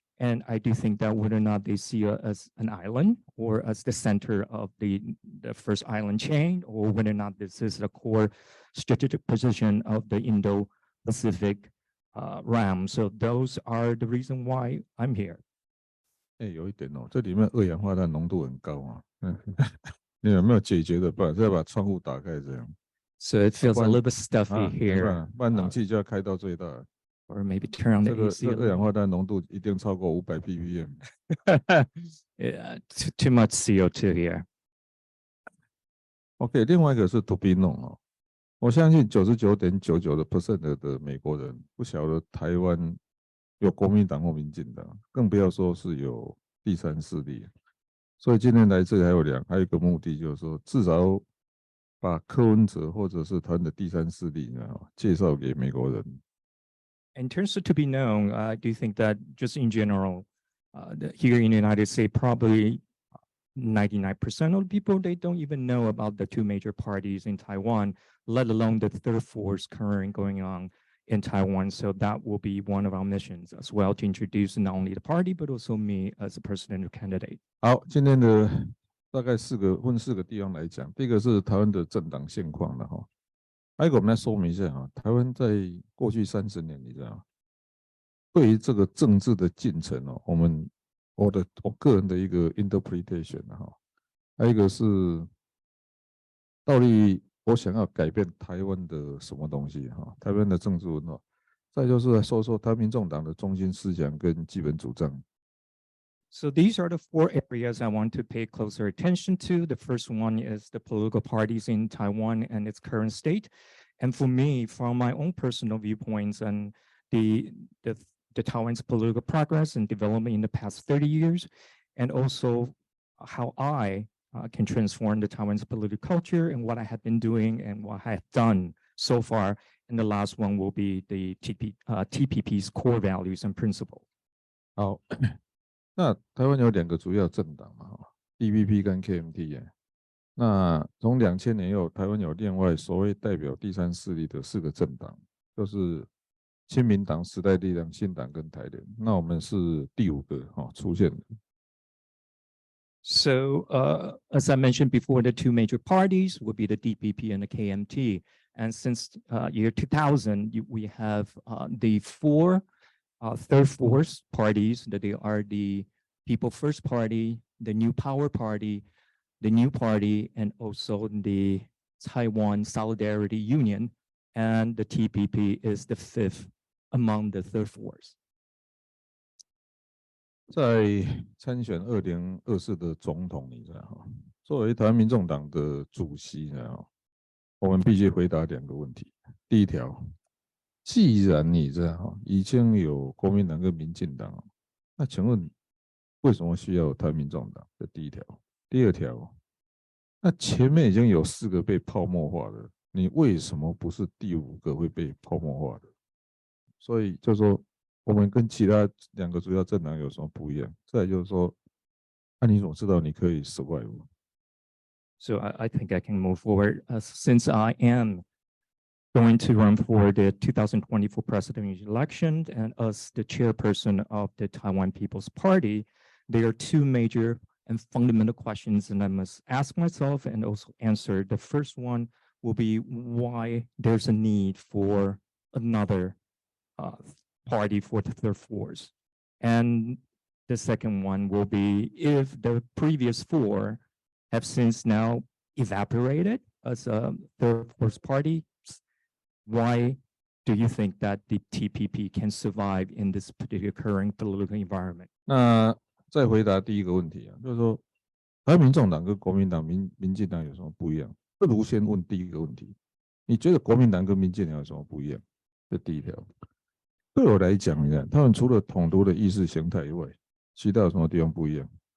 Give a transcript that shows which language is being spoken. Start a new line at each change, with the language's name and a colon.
English: And I do think that whether or not they see us as an island or as the center of the first island chain, or whether or not this is the core strategic position of the Indo-Pacific realm. So those are the reason why I'm here.
Chinese: 有一点这里面二氧化碳浓度很高啊。你有没有解决的办法？再把窗户打开这样。
English: So it feels a little bit stuffy here.
Chinese: 不然冷气就要开到最大。
English: Or maybe turn on the AC.
Chinese: 这个二氧化碳浓度一定超过500 ppm.
English: Yeah, too much CO2 here.
Chinese: OK， 另外一个是
English: to be known
Chinese: 我相信99.99% 的美国人不晓得台湾有国民党或民进党，更不要说是有第三势力。所以今天来这里还有一个目的，就是说至少把柯文哲或者是台湾的第三势力介绍给美国人。
English: In terms of to be known, I do think that just in general, here in the United States, probably 99% of people, they don't even know about the two major parties in Taiwan, let alone the third force currently going on in Taiwan. So that will be one of our missions as well, to introduce not only the party, but also me as a presidential candidate.
Chinese: 好，今天的大概四个地方来讲，第一个是台湾的政党现况了哈。还有一个我们来说明一下台湾在过去30年，你知道，对于这个政治的进程我个人的一个 interpretation 还有一个是到底我想要改变台湾的什么东西台湾的政治文化，再就是来说说台湾民众党的中心思想跟基本主张，
English: So these are the 4 areas I want to pay closer attention to. The first one is the political parties in Taiwan and its current state. And for me, from my own personal viewpoints and the Taiwan's political progress and development in the past 30 years, and also how I can transform the Taiwan's political culture and what I have been doing and what I have done so far. And the last one will be the TPP's core values and principles.
Chinese: 好，那台湾有2个主要政党嘛，DPP 跟 KMT 那从2000年以后，台湾有另外所谓代表第三势力的4个政党，就是亲民党、时代力量、新党跟台联。那我们是第5个出现的。
English: So, as I mentioned before, the 2 major parties would be the DPP and the KMT. And since year 2000, we have the 4 third force parties, that they are the People First Party, the New Power Party, the New Party, and also the Taiwan Solidarity Union. And the TPP is the 5th among the third force.
Chinese: 在参选2024的总统，你知道哈？作为台湾民众党的主席，你知道，我们必须回答2个问题。第一条，既然你知道哈，已经有国民党跟民进党，那请问为什么需要台湾民众党？这第一条。第二条，那前面已经有4个被泡沫化了，你为什么不是第5个会被泡沫化的？所以就说。我们跟其他2个主要政党有什么不一样？再来就是说，那你怎么知道你可以 survive？
English: So I think I can move forward since I am going to run for the 2024 presidential election and as the chairperson of the Taiwan People's Party, there are 2 major and fundamental questions that I must ask myself and also answer. The first one will be why there's a need for another party for the third force. And the second one will be if the previous 4 have since now evaporated as a third force party, why do you think that the TPP can survive in this particular current political environment?
Chinese: 那再回答第1个问题就是说，台湾民众党跟国民党、民进党有什么不一样？不如先问第1个问题，你觉得国民党跟民进党有什么不一样？这第1条。对我来讲，你看，他们除了统独的意识形态以外，其他有什么地方不一样？